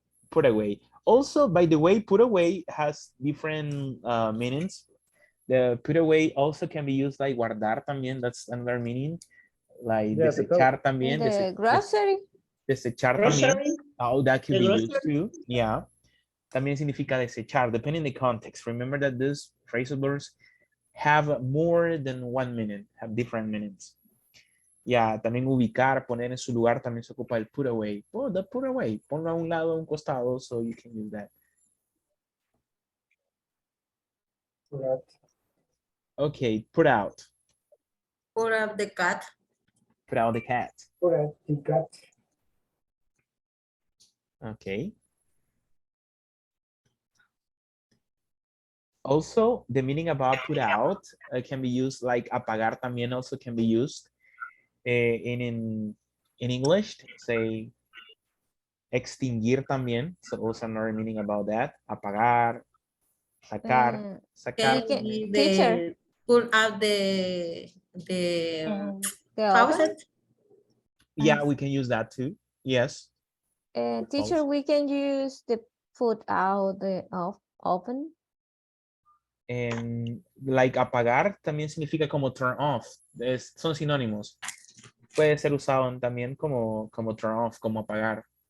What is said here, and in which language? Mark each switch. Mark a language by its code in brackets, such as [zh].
[en] put away. Also, by the way, put away has different meanings. The put away also can be used like [es] guardar también. [en] That's another meaning. Like Yeah, the [es] desechar también. [en] The grocery. [es] Desechar también. [en] Oh, that could be used too. Yeah. [es] También significa desechar, [en] depending on the context. Remember that these phrasal verbs have more than one meaning, have different meanings. [es] Yeah, también ubicar, poner en su lugar, también se ocupa el put away. [en] Oh, the put away. [es] Ponlo a un lado, a un costado, [en] so you can use that. Okay, put out. Put up the cat. Put out the cat. Put out the cat. Okay. Also, the meaning about put out can be used like [es] apagar también [en] also can be used in English. [es] Say extinguir también. [en] So also another meaning about that. [es] Apagar, sacar, sacar. [en] Can be Teacher. put out the The oven. faucet. Yeah, we can use that too. Yes. Teacher, Also. we can use the put out the oven. [es] Like apagar también significa como turn off. Son sinónimos. Puede ser usado también como turn off, como apagar.